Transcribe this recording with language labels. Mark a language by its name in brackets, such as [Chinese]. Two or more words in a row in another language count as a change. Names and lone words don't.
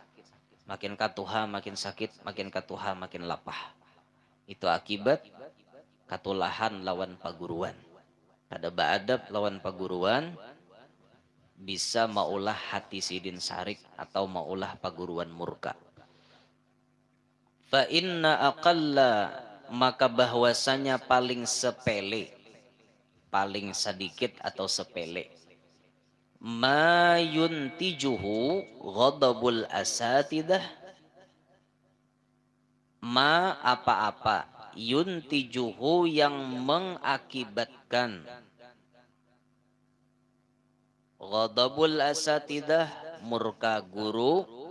[Banjar] Makin katuha makin sakit. Makin katuha makin lapah. Itu akibat katulahan lawan paguruan. Kada baadab lawan paguruan bisa maulah hati sidin sarik atau maulah paguruan murka. [Arabic] Fa inna aqalla [Banjar] maka bahwasanya paling sepele, paling sedikit atau sepele. [Arabic] Ma yuntijuhu ghadabul asatidah. [Banjar] Ma apa-apa yuntijuhu yang mengakibatkan [Arabic] ghadabul asatidah [Banjar] murka guru.